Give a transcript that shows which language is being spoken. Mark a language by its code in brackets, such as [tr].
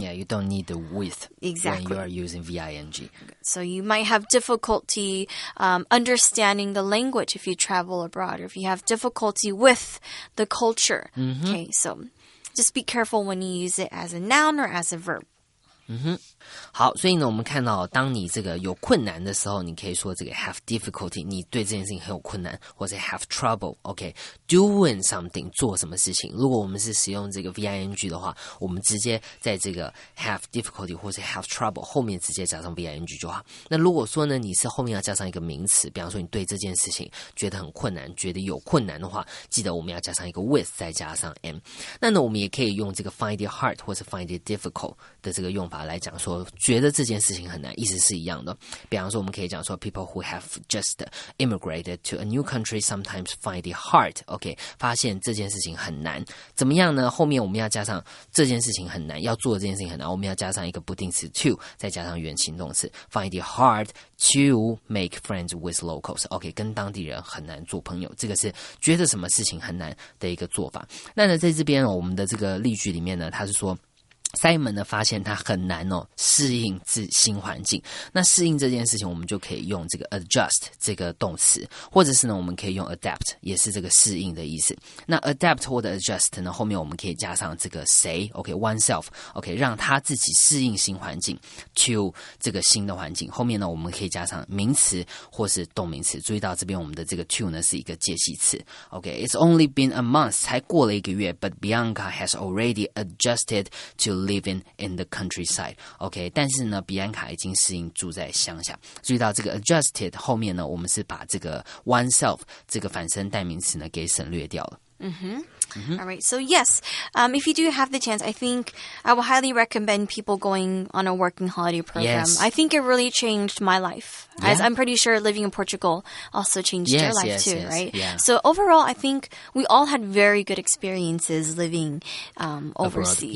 [en] Yeah, you don't need the with exactly when you are using VING. So you might have difficulty understanding the language if you travel abroad, or if you have difficulty with the culture. Okay, so just be careful when you use it as a noun or as a verb. [zh] 好，所以呢，我们看到，当你这个有困难的时候，你可以说这个 [en] have difficulty， [zh] 你对这件事情很有困难，或者 [en] have trouble。 [zh] OK， [en] doing something [zh] 做什么事情？如果我们是使用这个 VING 的话，我们直接在这个 [en] have difficulty [zh] 或者 [en] have trouble [zh] 后面直接加上 VING 就好。那如果说呢，你是后面要加上一个名词，比方说你对这件事情觉得很困难，觉得有困难的话，记得我们要加上一个 with， 再加上 am。那呢，我们也可以用这个 [en] find it hard [zh] 或者 [en] find it difficult [zh] 的这个用法来讲说，觉得这件事情很难，意思是一样的。比方说，我们可以讲说 ， [en] people who have just immigrated to a new country sometimes find it [zh] hard。OK， 发现这件事情很难，怎么样呢？后面我们要加上这件事情很难，要做的这件事情很难，我们要加上一个不定词 to， 再加上原形动词 ， [en] find it hard to make friends with locals。 [zh] OK， 跟当地人很难做朋友，这个是觉得什么事情很难的一个做法。那呢，在这边我们的这个例句里面呢，它是说。 Simon 呢发现他很难适应新环境，那适应这件事情我们就可以用这个 adjust 这个动词，或者是呢我们可以用 adapt 也是这个适应的意思。那 adapt 或者 adjust 呢后面我们可以加上这个谁 OK oneself OK 让他自己适应新环境 to 这个新的环境，后面呢我们可以加上名词或是动名词，注意到这边我们的这个 to 呢是一个介系词 OK [en] It's only been a month [zh] 才过了1个月 [en] but Bianca has already adjusted to living in the countryside [zh] OK 但是呢比安卡已经适应住在乡下，注意到这个 adjusted 后面呢我们是把这个 oneself 这个反身代名词呢给省略掉了。 [en] All right. So yes, if you do have the chance, I think I will highly recommend people going on a working holiday program. Yes. I think it really changed my life. Yeah. As I'm pretty sure living in Portugal also changed your life too, right? Yeah. So overall, I think we all had very good experiences living overseas.